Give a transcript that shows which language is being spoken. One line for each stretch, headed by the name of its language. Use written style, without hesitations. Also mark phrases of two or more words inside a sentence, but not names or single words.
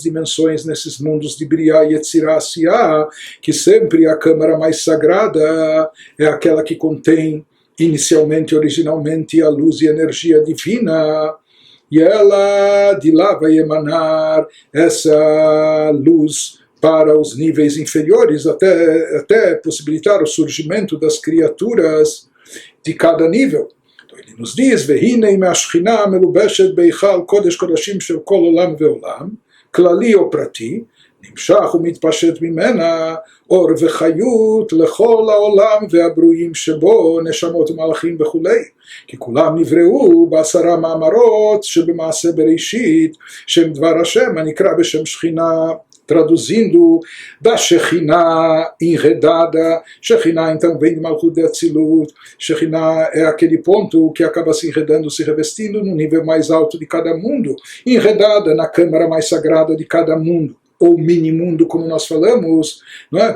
Portuguese: dimensões, nesses mundos de Briah, Yetzirah, Asiah, que sempre a câmara mais sagrada é aquela que contém inicialmente, originalmente, a luz e energia divina, e ela de lá vai emanar essa luz para os níveis inferiores, até possibilitar o surgimento das criaturas de cada nível. Então ele nos diz:
Hebrew: והנה מהשכינה המלובשת בהיכל קדש הקדשים של כל עולם ועולם כללי או פרטי, נמשך ומתפשט ממנה אור וחיות לכל העולם והברואים שבו, נשמות ומלאכים וכולי, כי כולם נבראו בעשרה מאמרות שבמעשה בראשית, שהם דבר השם הנקרא בשם שכינה.
Portuguese: Traduzindo, da Shekhinah enredada. Shekhinah então vem de Malchut de Atzilut. Shekhinah é aquele ponto que acaba se enredando, se revestindo no nível mais alto de cada mundo, enredada na câmara mais sagrada de cada mundo, ou mini-mundo, como nós falamos, não é?